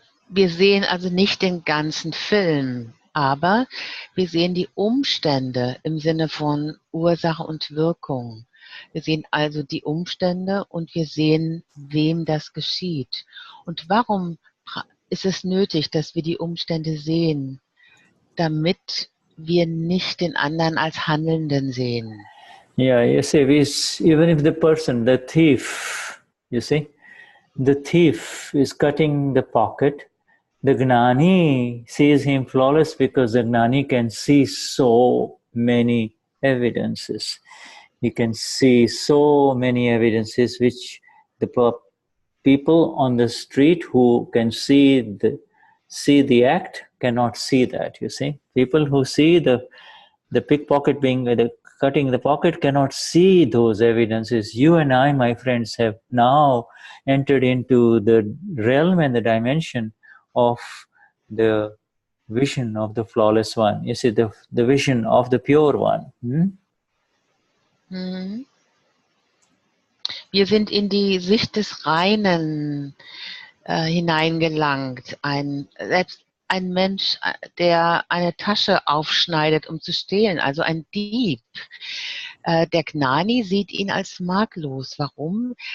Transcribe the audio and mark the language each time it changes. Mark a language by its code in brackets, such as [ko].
[de] Wir sehen also nicht den ganzen Film, aber wir sehen die Umstände im Sinne von Ursache und Wirkung. Wir sehen also die Umstände und wir sehen, wem das geschieht. Und warum ist es nötig, dass wir die Umstände sehen? Damit wir nicht den anderen als Handelnden sehen. [en] Yeah, you see, even if the person, the thief, you see, the thief is cutting the pocket, the Gnani sees him flawless because the Gnani can see so many evidences. He can see so many evidences which the people on the street who can see the act cannot see that, you see. People who see the pickpocket cutting the pocket cannot see those evidences. You and I, my friends, have now entered into the realm and the dimension of the vision of the flawless one. You see, the vision of the pure one. [de] Wir sind in die Sicht des Reinen hineingelangt. Selbst ein Mensch, der eine Tasche aufschneidet, um zu stehlen, also ein Dieb. Der Gnani sieht ihn als makellos. Warum?